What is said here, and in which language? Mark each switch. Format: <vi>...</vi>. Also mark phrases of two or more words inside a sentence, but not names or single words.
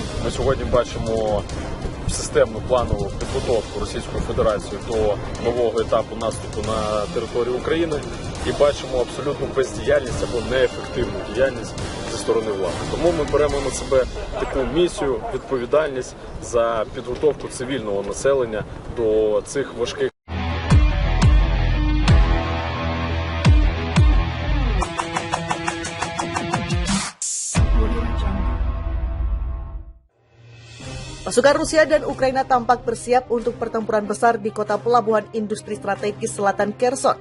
<uk>Ми сьогодні бачимо системну планову підготовку Російської Федерації до нового етапу наступу на територію України і бачимо абсолютну бездіяльність або неефективну діяльність зі сторони влади. Тому ми беремо на себе таку місію, відповідальність за підготовку цивільного населення до цих важких.</uk> <id>Pasukan Rusia dan Ukraina tampak bersiap untuk pertempuran besar di kota pelabuhan industri strategis selatan Kherson.</id>